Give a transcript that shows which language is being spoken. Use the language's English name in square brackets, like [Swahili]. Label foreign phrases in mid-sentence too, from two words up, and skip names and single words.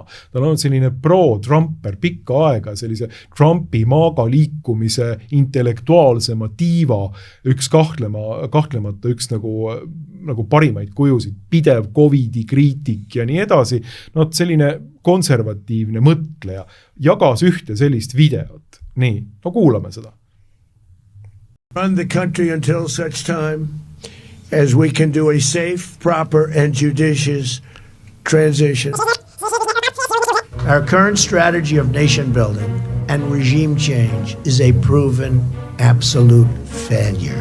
[Estonian] Tal on selline pro-Trumper pikka aega, sellise Trumpi maaga liikumise intellektuaalsema tiiva, üks kahtlemata üks nagu parimaid kujusid, pidev COVID-i kriitik ja nii edasi. No selline konservatiivne mõtleja jagas ühte sellist videot. Nii, no kuulame seda. [English] Run the country until such time as we can do a safe, proper, and judicious transition. Our current strategy of nation building and regime change is a proven absolute failure.